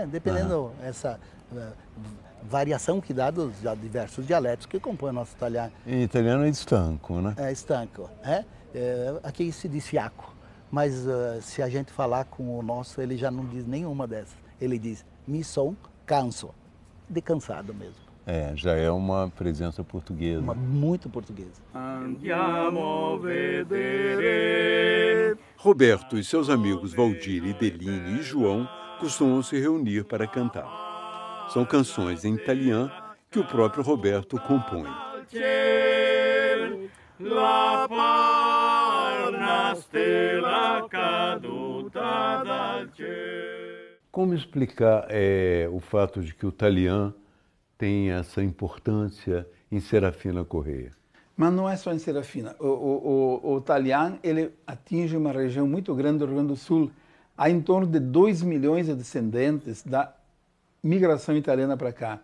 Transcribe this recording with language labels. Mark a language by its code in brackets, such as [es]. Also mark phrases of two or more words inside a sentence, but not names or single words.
[pt] Dependendo dessa variação que dá dos diversos dialetos que compõem o nosso italiano. Em italiano é estanco, né? É estanco. Aqui se diz fiaco, mas se a gente falar com o nosso, ele já não diz nenhuma dessas. Ele diz, [vec] mi son canso, [pt] de cansado mesmo. Já é uma presença portuguesa. Muito portuguesa. [it] Andiamo vedere. [pt] Roberto e seus amigos Valdir, Deline e João costumam se reunir para cantar. São canções em italiano que o próprio Roberto compõe. [it] La parna stella caduta dal cielo. [pt] Como explicar o fato de que o italiano tem essa importância em Serafina Correia? Mas não é só em Serafina. O italiano ele atinge uma região muito grande do Rio Grande do Sul. Há em torno de 2 milhões de descendentes da migração italiana para cá.